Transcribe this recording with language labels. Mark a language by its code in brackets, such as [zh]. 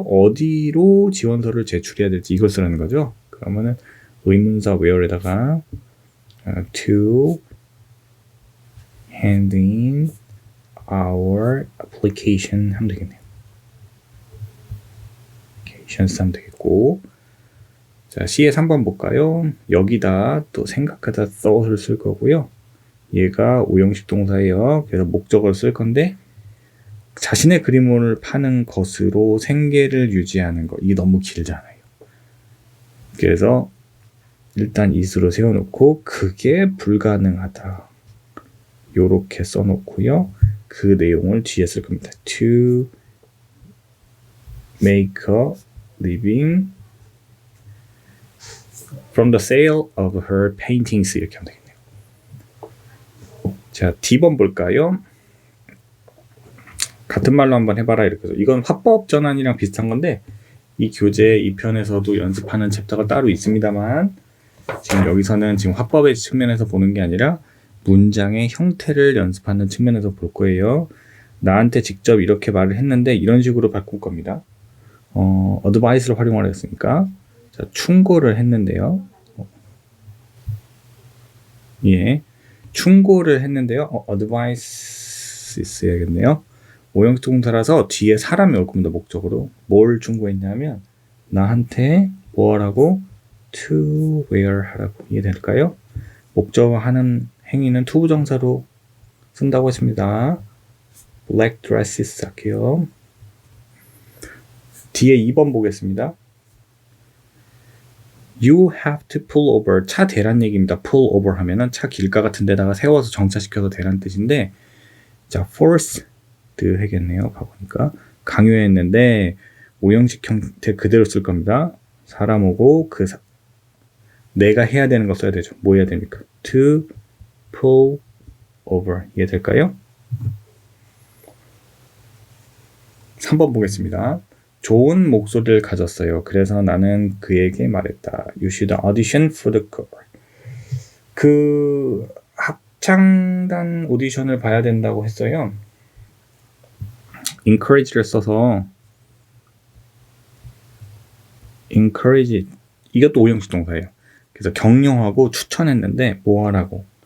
[ko] 어디로 지원서를 제출해야 될지 이걸 쓰라는 거죠. 그러면은 의문사 where에다가 [en] to hand in our application [ko] 하면 되겠네요. applications 하면 되겠고, 자, C의 3번 볼까요? 여기다 또 생각하다 thought을 쓸 거고요. 얘가 오형식 동사예요. 그래서 목적어를 쓸 건데 자신의 그림을 파는 것으로 생계를 유지하는 거. 이게 너무 길잖아요. 그래서 일단 이수로 세워놓고 그게 불가능하다. 요렇게 써놓고요. 그 내용을 뒤에 쓸 겁니다. [en] To make a living from the sale of her paintings. [ko] 이렇게 하면 되겠네요. 자, D번 볼까요? 같은 말로 한번 해봐라 이렇게 해서, 이건 화법 전환이랑 비슷한 건데 이 교재 2편에서도 연습하는 챕터가 따로 있습니다만 지금 여기서는 지금 화법의 측면에서 보는 게 아니라 문장의 형태를 연습하는 측면에서 볼 거예요. 나한테 직접 이렇게 말을 했는데 이런 식으로 바꿀 겁니다. advice를 활용을 했으니까, 자, 충고를 했는데요. 충고를 했는데요. advice 써야겠네요. 오형식 동사라서 뒤에 사람이 올 겁니다. 목적으로. 뭘 충고했냐면 나한테 뭐 하라고? to wear 하라고. 이해될까요? 목적어 하는 행위는 to 부정사로 쓴다고 했습니다. [en] black dresses [ko] 할게요. 뒤에 2번 보겠습니다. [en] You have to pull over. [ko] 차 대란 얘기입니다. pull over 하면은 차 길가 같은 데다가 세워서 정차시켜서 대란 뜻인데, 자, force 해겠네요. 가보니까 강요했는데 오형식 형태 그대로 쓸 겁니다. 사람 오고 내가 해야 되는 거 써야 되죠. 뭐 해야 됩니까? [en] to pull over. [ko] 이해될까요? 3번 보겠습니다. 좋은 목소리를 가졌어요. 그래서 나는 그에게 말했다. [en] You should audition for the choir. [ko] 그 합창단 오디션을 봐야 된다고 했어요. encourage를 써서 encourage, 이것도 오형식 동사예요. 그래서 격려하고 추천했는데 뭐 하라고?